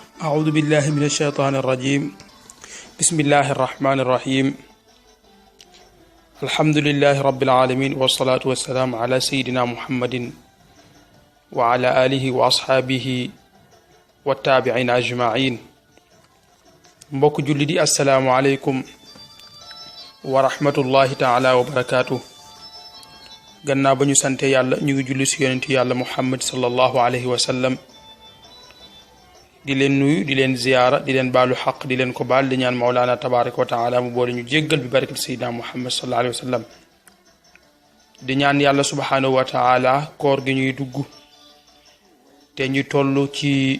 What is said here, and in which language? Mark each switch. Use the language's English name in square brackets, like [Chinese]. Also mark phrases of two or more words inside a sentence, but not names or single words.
[Arabic] أعوذ بالله من الشيطان الرجيم بسم الله الرحمن الرحيم الحمد لله رب العالمين والصلاة والسلام على سيدنا محمد وعلى آله وأصحابه والتابعين أجمعين [Wolof] mbokk julli di [Arabic] السلام عليكم ورحمة الله تعالى وبركاته. [Wolof] gannaaw ba ñu sante yàlla ñu ngi julli si yonent yàlla muhammad [Arabic] صلى الله عليه وسلم [Wolof] di leen nuyu di leen ziyaara di leen baalu xaq di leen ko baal di ñaan [Arabic] مولانا تبارك وتعالى [Wolof] mu boole ñu jéggal bi [Arabic] بركة سيدنا محمد صلى الله عليه وسلم [Wolof] di ñaan yàlla [Arabic] سبحانه وتعالى [Wolof] koor gi ñuy dugg te ñu toll ci